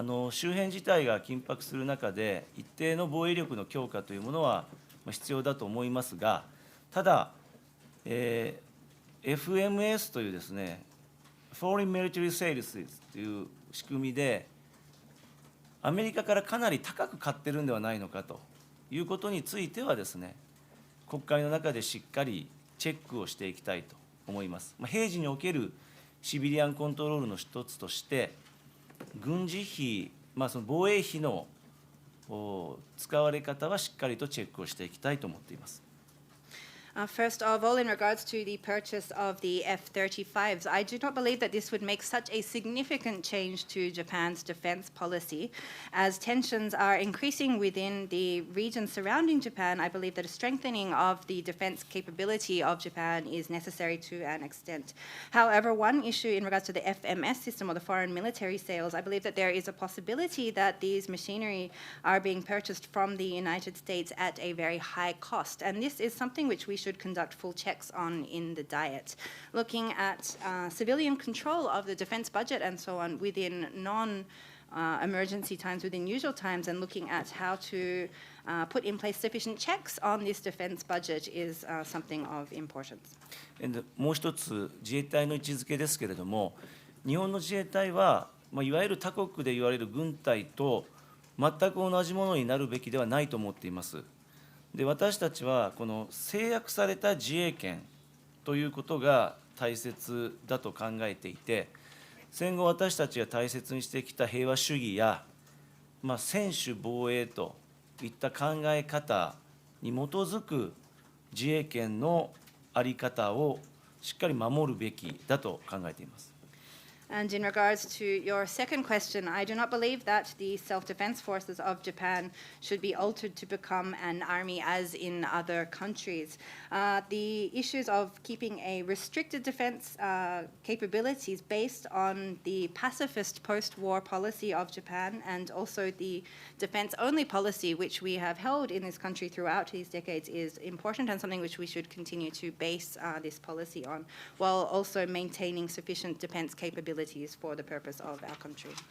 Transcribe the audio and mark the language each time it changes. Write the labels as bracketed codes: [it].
[ja] 周辺事態が緊迫する中で一定の防衛力の強化というものは必要だと思いますが、ただ、FMS というですね、Foreign Military Sales という仕組みでアメリカからかなり高く買ってるんではないのかということについてはですね、国会の中でしっかりチェックをしていきたいと思います。平時におけるシビリアンコントロールの一つとして、軍事費、その防衛費の使われ方はしっかりとチェックをしていきたいと思っています。 [en] First of all, in regards to the purchase of the F-35s, I do not believe that this would make such a significant change to Japan's defense policy. As tensions are increasing within the region surrounding Japan, I believe that a strengthening of the defense capability of Japan is necessary to an extent. However, one issue in regards to the FMS system or the foreign military sales, I believe that there is a possibility that these machinery are being purchased from the United States at a very high cost. And this is something which we should conduct full checks on in the Diet. Looking at civilian control of the defense budget and so on within non-emergency times, within usual times, and looking at how to put in place sufficient checks on this defense budget is something of importance. [ja] もう一つ、自衛隊の位置づけですけれども、日本の自衛隊は、いわゆる他国で言われる軍隊と全く同じものになるべきではないと思っています。で、私たちはこの制約された自衛権ということが大切だと考えていて、戦後私たちが大切にしてきた平和主義や、専守防衛といった考え方に基づく自衛権の在り方をしっかり守るべきだと考えています。 [en] And in regards to your second question, I do not believe that the self-defense forces of Japan should be altered to become an army as in other countries. The issues of keeping a restricted defense capabilities based on the pacifist post-war policy of Japan and also the defense-only policy which we have held in this country throughout these decades is important and something which we should continue to base this policy on, while also maintaining sufficient defense capabilities for the purpose of our country.